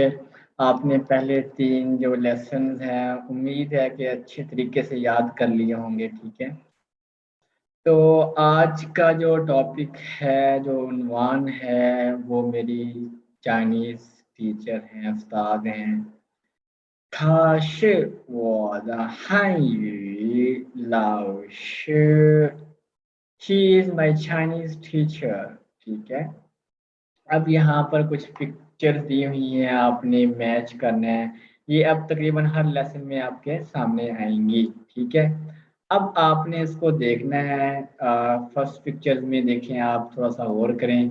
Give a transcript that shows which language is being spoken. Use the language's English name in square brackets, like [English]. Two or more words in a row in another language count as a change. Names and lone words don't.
[Hindi] आपने पहले 3 जो लेसन्स हैं उम्मीद है कि अच्छे तरीके से याद कर लिए होंगे। ठीक है, तो आज का जो टॉपिक है, जो उन्वान है, वो मेरी [English] Chinese teacher [Hindi] हैं, उस्ताद हैं। [Chinese] 他是我的汉语老师。 [English] He is my Chinese teacher। [Hindi] ठीक है, अब यहाँ पर कुछ पिक्चर्स दी हुई हैं, आपने मैच करना है। ये अब तकरीबन हर लेसन में आपके सामने आएंगी। ठीक है, अब आपने इसको देखना है। [English] first pictures [Hindi] में देखें, आप थोड़ा सा गौर करें।